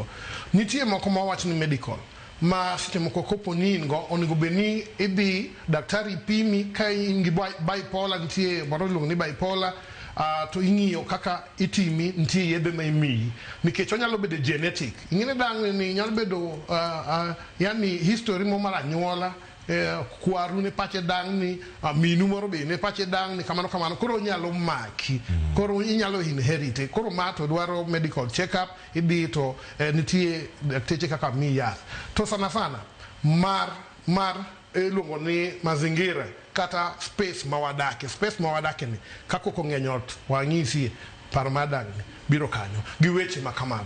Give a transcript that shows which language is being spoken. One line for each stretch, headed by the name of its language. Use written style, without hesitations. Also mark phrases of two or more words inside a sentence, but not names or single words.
Luo (Kenya and Tanzania): Nitie moko mawach ni medical ma seche moko kopo ni in go onego bed ni idhi daktari pimi ka in gi bipolar, nitie moro iluongo ni bipolar, to ing'iyo kaka itimi, nitie yedhe ma imiyi nikech onyalo bedo genetic. Ing'e dang' ni nyalo bedo yani history mo mar anyuola, kwaru ne pache dang' ni, minu moro be ne pache dang' ni kamano koro nyalo maki, koro inyalo inherit. Koro ma to dwaro
English: medical check up,
Luo (Kenya and Tanzania): idhi to nitie dakteche kaka mi yath. To sana mar iluongo ni mazingira kata space mawadake ni kako kong'eny ot wang'isi paro madang' ni biro kanyo gi weche makamago.